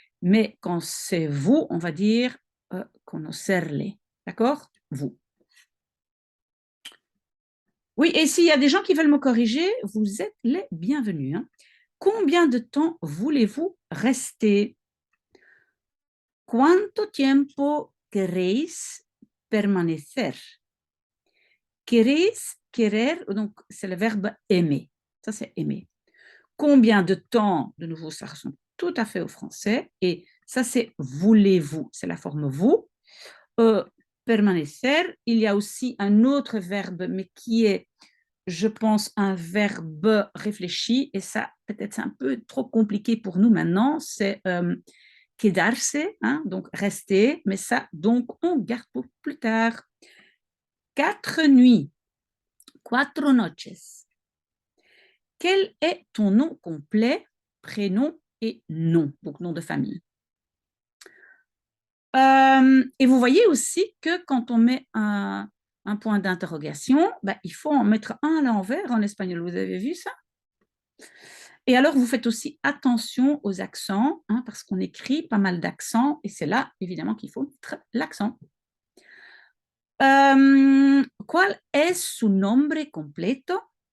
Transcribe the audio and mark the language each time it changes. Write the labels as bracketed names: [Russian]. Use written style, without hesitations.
[French] Mais quand c'est vous, on va dire conocerle. D'accord? Vous. Oui, et s'il y a des gens qui veulent me corriger, vous êtes les bienvenus. Hein. Combien de temps voulez-vous rester? [Spanish] ¿Cuánto tiempo queréis permanecer? [French] Queréis, querer, donc c'est le verbe aimer. Ça, c'est aimer. Combien de temps? De nouveau, ça ressemble tout à fait au français. Et ça, c'est voulez-vous. C'est la forme vous. Permanecer, il y a aussi un autre verbe, mais qui est, je pense, un verbe réfléchi. Et ça, peut-être, c'est un peu trop compliqué pour nous maintenant. C'est quedarse, hein, donc rester. Mais ça, donc, on garde pour plus tard. 4 nuits. 4 noches. Quel est ton nom complet, prénom et nom, donc nom de famille? Et vous voyez aussi que quand on met un point d'interrogation, bah, il faut en mettre un à l'envers en espagnol. Vous avez vu ça? Et alors, vous faites aussi attention aux accents, hein, parce qu'on écrit pas mal d'accents, et c'est là, évidemment, qu'il faut mettre l'accent. [Spanish] ¿Cuál es su nombre completo?